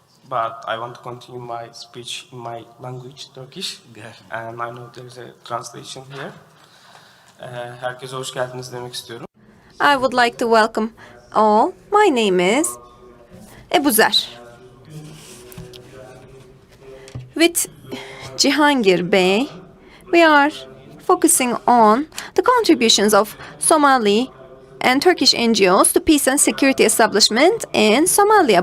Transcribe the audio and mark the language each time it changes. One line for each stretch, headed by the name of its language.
English: But I want to continue my speech in my language, Turkish. And I know there is a translation here.
Turkish: Herkese hoş geldiniz demek istiyorum.
English: I would like to welcome all. My name is Ebuzer. With Cihangir Bey, we are focusing on the contributions of Somali and Turkish NGOs to peace and security establishment in Somalia.